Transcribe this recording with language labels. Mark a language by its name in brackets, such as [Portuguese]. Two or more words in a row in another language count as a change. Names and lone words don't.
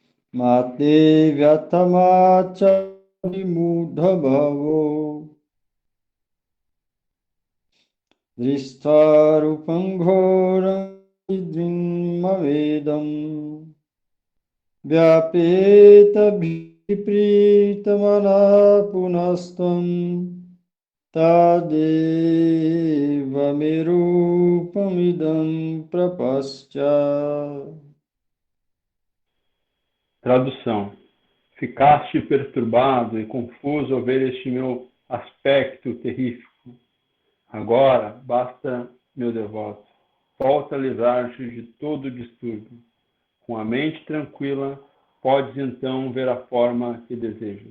[Sanskrit] Mate vyatamacha vimudha bhavo Drishtva rupam ghoram idrimavedam Vyapeta vipritamana punastam Tadeva merupamidam prapascha. [Portuguese] Tradução. Ficaste perturbado e confuso ao ver este meu aspecto terrífico. Agora, basta, meu devoto. Volta a livrar-te de todo o distúrbio. Com a mente tranquila, podes então ver a forma que desejas.